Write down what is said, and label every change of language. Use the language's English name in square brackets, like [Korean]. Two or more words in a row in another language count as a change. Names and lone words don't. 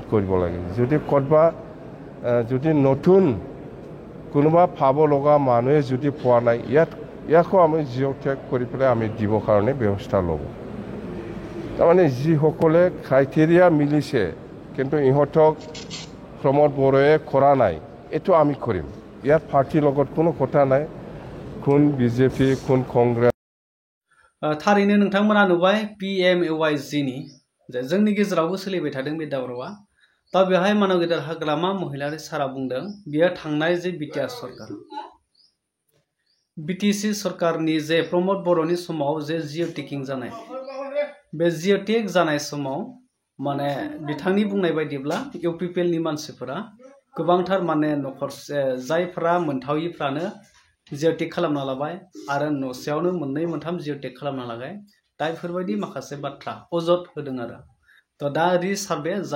[Assamese] কৰিব লাগে যদি ক'ৰবা যদি নতুন কোনোবা পাব লগা মানুহে যদি পোৱা নাই ইয়াকো আমি [English] geo tag [Assamese] কৰি পেলাই আমি দিবৰ কাৰণে ব্যৱস্থা ল'ব তাৰমানে যিসকলে ক্ৰাইটেৰিয়া মিলিছে কিন্তু ইহঁতক প্ৰমোদ বড়োৱে কৰা নাই এইটো আমি কৰিম ইয়াত পাৰ্টিৰ লগত কোনো কথা নাই কোন BJP কোন কংগ্ৰেছ [Bodo] थारैनो नोंथांमोना नुबाय PMAYG नि जे जोंनि गेजेरावबो सोलिबाय थादों बे दावरावा दा बेवहाय मानव गेदेर हाग्रामा महिलारि सारा बुंदों बियो थांनाय जे बिटिआर सरकार बिटिसि सरकारनि जे प्रमोद बर'नि समाव जे [English] geo tagging [Bodo] जानाय बे [English] geo tag [Bodo] जानाय समाव माने बिथांनि बुंनाय बायदिब्ला UPPL नि मानसिफोरा गोबांथार माने नखरसे जायफोरा मोनथावयिफ्रानो [English] geo tag [Bodo] खालामना लाबाय आरो न'सेयावनो मोननै मोनथाम [English] geo tag [Bodo] खालामना लाबाय दा बेफोरबायदि माखासे बाथ्रा अजद होदों आरो तो दा रिसार्भे